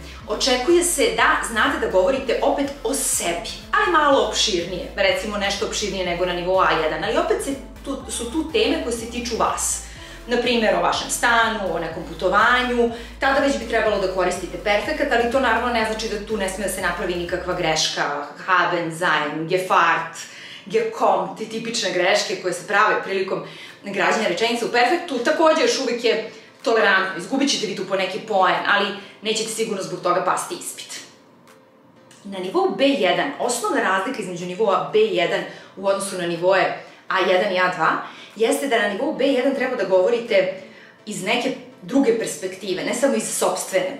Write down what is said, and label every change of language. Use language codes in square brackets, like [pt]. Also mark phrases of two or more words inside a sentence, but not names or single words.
[sr] Očekuje se da znate da govorite opet o sebi, ali malo opširnije, recimo nešto opširnije nego na nivou A1, ali opet su tu teme koje se tiču vas. na primjer o vašem stanu, o nekom putovanju, tada već bi trebalo da koristite perfekat, ali to naravno ne znači da tu ne sme da se napravi nikakva greška, [de] haben, sein, gefahrt, gekommen, [sr] te tipične greške koje se prave prilikom građanja rečenica u perfektu, takođe još uvijek je tolerantno, izgubit ćete vi tu po neki poen, ali nećete sigurno zbog toga pasti ispit. Na nivou B1, osnovna razlika između nivoa B1 u odnosu na nivoe A1 i A2 jeste da na nivou B1 treba da govorite iz neke druge perspektive, ne samo iz sopstvene.